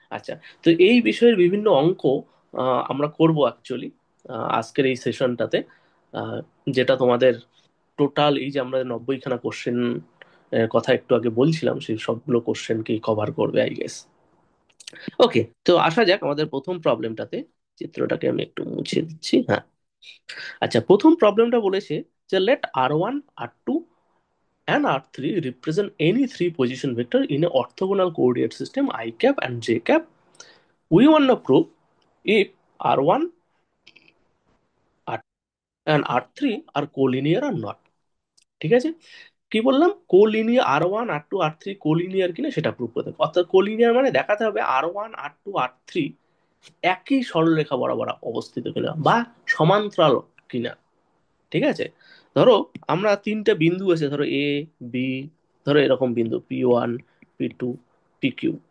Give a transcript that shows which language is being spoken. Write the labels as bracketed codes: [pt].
[bn] আচ্ছা, তো এই বিষয়ের বিভিন্ন অঙ্ক আমরা করব অ্যাকচুয়ালি আজকের এই সেশনটাতে, যেটা তোমাদের টোটাল এই যে আমরা 90খানা কোশ্চেন কথা একটু আগে বলছিলাম, সেই সবগুলো কোশ্চেনকেই কভার করবে আই গেস। ওকে, তো আসা যাক আমাদের প্রথম প্রবলেমটাতে। চিত্রটাকে আমি একটু মুছে দিচ্ছি, হ্যাঁ। আচ্ছা, প্রথম প্রবলেমটা বলেছে যে late R1 R2 [en] and R3 represent any three position vector in a orthogonal coordinate system I cap and j cap. We want to prove if R1 and R3 are collinear or not. [bn] ঠিক আছে, কি বললাম, collinear R1 R2 R3 collinear কিনা সেটা prove করতে হবে। অর্থাৎ collinear মানে দেখাতে হবে R1 R2 R3 একই সরলরেখা বরাবর অবস্থিত কিনা বা সমান্তরাল কিনা। ঠিক আছে, ধরো আমরা তিনটা বিন্দু আছে, ধরো এ বি, ধরো এরকম বিন্দু P1 P2 PQ।